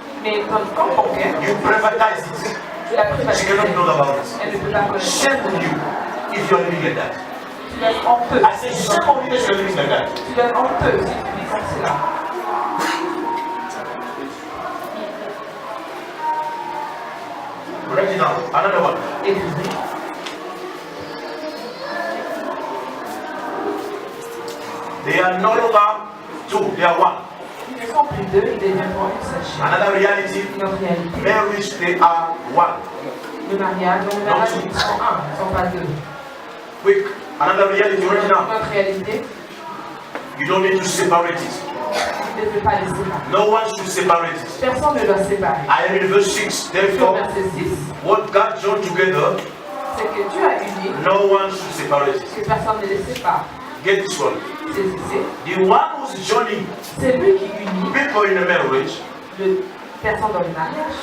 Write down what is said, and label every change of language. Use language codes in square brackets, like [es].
[fr] Mais dans le compte bancaire, [en] you privatize it. [fr] tu l'as [en] She cannot [fr] privatisé. know about it. Elle ne peut pas connaître. [en] Shame on you if you are living like that. [fr] Tu dois être honteux. [en] I say shame on you if you are living like that. [fr] Tu dois être honteux si tu vis comme cela. [en] Write it down. Another one. [fr] Écoutez. [en] They are no longer two, they are one. [fr] Ils ne sont plus deux, ils deviendront une seule chair. [en] Another reality, [fr] Une autre réalité. [en] marriage, they are one. [fr] Le mariage, dans le mariage, ils sont un, ils ne sont pas deux. [en] Quick, another reality right [fr] Une now. autre réalité, [en] You don't need to separate it. [fr] tu ne peux pas les séparer. [en] No one should separate it. [fr] Personne ne doit séparer. [en] I am in verse 6. [fr] Sur [en] Therefore, [fr] verset 6, [en] what God joined together, [fr] c'est que Dieu a uni, [en] no one should separate it. [fr] que personne ne les sépare. [en] Get this one. [fr] Saisissez. [en] The one who's joining [fr] C'est lui qui unit [en] people in a marriage [fr] le personne dans le mariage.